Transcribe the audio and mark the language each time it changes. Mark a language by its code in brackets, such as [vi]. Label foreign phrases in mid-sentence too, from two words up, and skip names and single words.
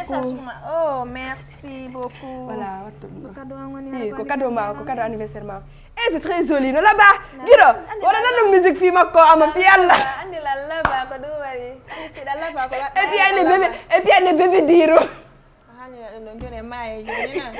[fr] oh merci beaucoup [ff] voilà watto ɗum cadeau ko cadeau ma ko [fr] cadeau anniversaire [ff] ma [fr] c'est très joli [ff] no laba giɗo wona nan ɗum musique fi makko ama fi Allah andi la laba ko ɗum waɗi andi siɗa laba ko [fr] et puis [ff] ane bébé diro jone maye joni na